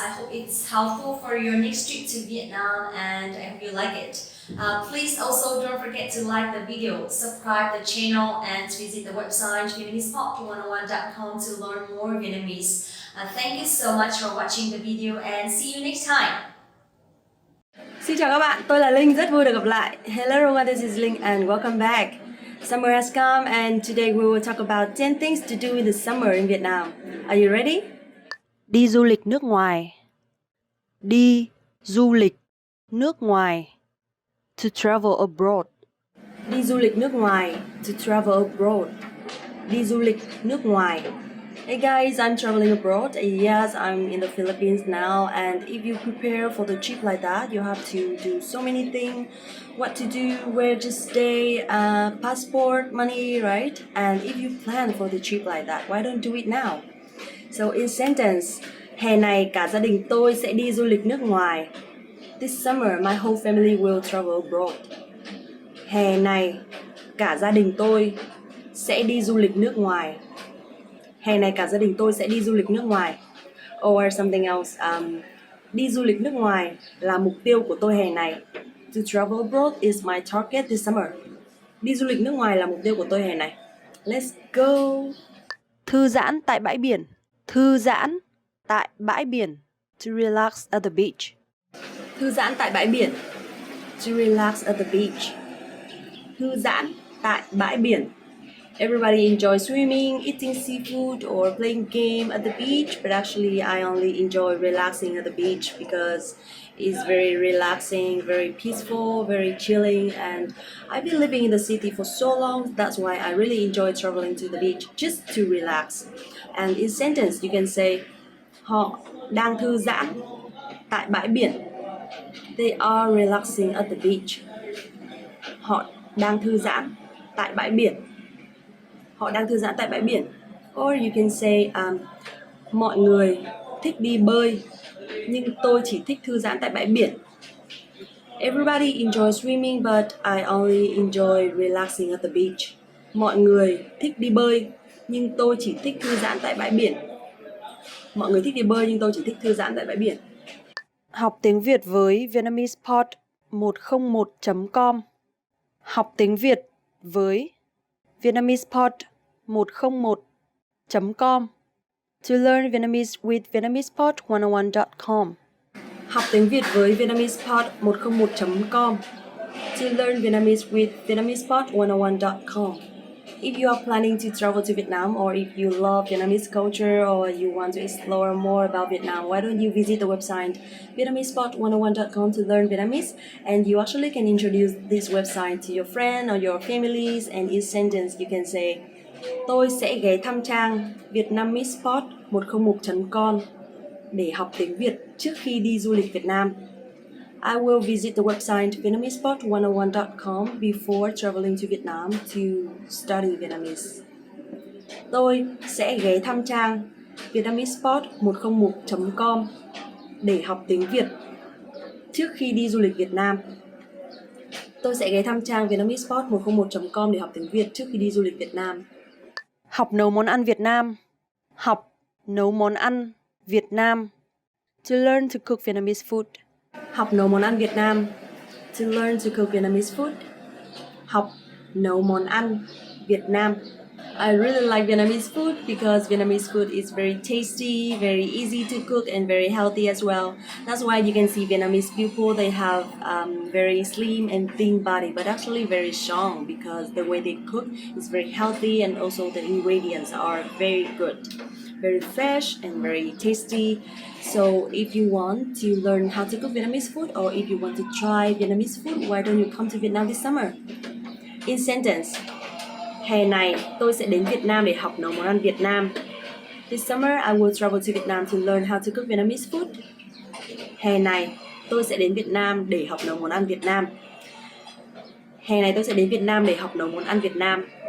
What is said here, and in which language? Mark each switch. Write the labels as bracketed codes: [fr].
[en] I hope it's helpful for your next trip to Vietnam, and I hope you like it. Please also don't forget to like the video, subscribe the channel, and visit the website VietnamesePop101.com to learn more Vietnamese. Thank you so much for watching the video, and see you next time. [vi] Xin chào các bạn, tôi là Linh, rất vui được gặp lại. [en] Hello everyone, this is Linh and welcome back. Summer has come and today we will talk about 10 things to do in the summer in Vietnam. Are you ready? [vi] Đi du lịch nước ngoài. Đi du lịch nước ngoài. [en] To travel abroad. [vi] Đi du lịch nước ngoài. [en] To travel abroad. [vi] Đi du lịch nước ngoài. [en] Hey guys, I'm traveling abroad. Yes, I'm in the Philippines now, and if you prepare for the trip like that, you have to do so many things. What to do, where to stay, passport, money, right? And if you plan for the trip like that, why don't do it now? So in sentence, [vi] hè này cả gia đình tôi sẽ đi du lịch nước ngoài. [en] This summer, my whole family will travel abroad. [vi] Hè này cả gia đình tôi sẽ đi du lịch nước ngoài. Hè này cả gia đình tôi sẽ đi du lịch nước ngoài. [en] Or something else. [vi] Đi du lịch nước ngoài là mục tiêu của tôi hè này. [en] To travel abroad is my target this summer. [vi] Đi du lịch nước ngoài là mục tiêu của tôi hè này. [en] Let's go. [vi] Thư giãn tại bãi biển. Thư giãn tại bãi biển. [en] To relax at the beach. [vi] Thư giãn tại bãi biển. [en] To relax at the beach. [vi] Thư giãn tại bãi biển. [en] Everybody enjoys swimming, eating seafood, or playing game at the beach, but actually I only enjoy relaxing at the beach because it's very relaxing, very peaceful, very chilling, and I've been living in the city for so long, that's why I really enjoy traveling to the beach just to relax. And in sentence you can say [vi] họ đang thư giãn tại bãi biển. [en] They are relaxing at the beach. [vi] Họ đang thư giãn tại bãi biển. Họ đang thư giãn tại bãi biển. [en] Or you can say [vi] mọi người thích đi bơi nhưng tôi chỉ thích thư giãn tại bãi biển. [en] Everybody enjoys swimming but I only enjoy relaxing at the beach. [vi] Mọi người thích đi bơi nhưng tôi chỉ thích thư giãn tại bãi biển. Mọi người thích đi bơi nhưng tôi chỉ thích thư giãn tại bãi biển. Học tiếng Việt với VietnamesePod 101.com. Học tiếng Việt với VietnamesePod 101.com. [en] To learn Vietnamese with VietnamesePod101.com. [vi] Học tiếng Việt với VietnamesePod 101.com. [en] To learn Vietnamese with VietnamesePod101.com. If you are planning to travel to Vietnam or if you love Vietnamese culture or you want to explore more about Vietnam, why don't you visit the website VietnamesePod101.com to learn Vietnamese, and you actually can introduce this website to your friend or your families, and in sentence you can say [vi] tôi sẽ ghé thăm trang VietnamesePod101.com để học tiếng Việt trước khi đi du lịch Việt Nam. [en] I will visit the website VietnamesePod101.com before traveling to Vietnam to study Vietnamese. [vi] Tôi sẽ ghé thăm trang VietnamesePod101.com để học tiếng Việt trước khi đi du lịch Việt Nam. Tôi sẽ ghé thăm trang VietnamesePod101.com để học tiếng Việt trước khi đi du lịch Việt Nam. Học nấu món ăn Việt Nam. Học nấu món ăn Việt Nam. [en] To learn to cook Vietnamese food. [vi] Học nấu món ăn Việt Nam. [en] To learn to cook Vietnamese food. [vi] Học nấu món ăn Việt Nam. [en] I really like Vietnamese food because Vietnamese food is very tasty, very easy to cook, and very healthy as well. That's why you can see Vietnamese people, they have very slim and thin body, but actually very strong because the way they cook is very healthy, and also the ingredients are very good, very fresh and very tasty. So if you want to learn how to cook Vietnamese food, or if you want to try Vietnamese food, why don't you come to Vietnam this summer? In sentence, [vi] hè này tôi sẽ đến Việt Nam để học nấu món ăn Việt Nam. [en] This summer I will travel to Vietnam to learn how to cook Vietnamese food. [vi] Hè này tôi sẽ đến Việt Nam để học nấu món ăn Việt Nam. Hè này tôi sẽ đến Việt Nam để học nấu món ăn Việt Nam.